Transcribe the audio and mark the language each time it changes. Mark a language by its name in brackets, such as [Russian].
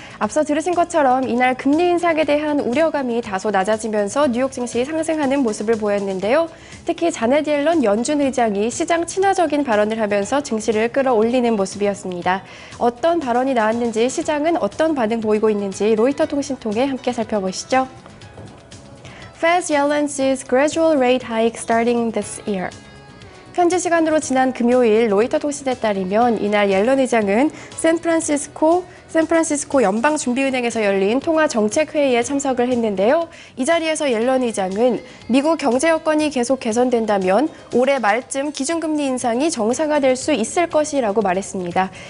[Korean] 앞서 들으신 것처럼 이날 금리 인상에 대한 우려감이 다소 낮아지면서 뉴욕 증시 상승하는 모습을 보였는데요. 특히 자넷 옐런 연준 의장이 시장 친화적인 발언을 하면서 증시를 끌어올리는 모습이었습니다. 어떤 발언이 나왔는지 시장은 어떤 반응 보이고 있는지 로이터 통신 통해 함께 살펴보시죠. [English] Fed Yellen sees gradual rate hike starting this year. [Korean] 현지 시간으로 지난 금요일 로이터 통신에 따르면 이날 옐런 의장은 샌프란시스코 연방준비은행에서 열린 통화정책회의에 참석을 했는데요. 이 자리에서 옐런 의장은 미국 경제 여건이 계속 개선된다면 올해 말쯤 기준금리 인상이 정상화될 수 있을 것이라고 말했습니다.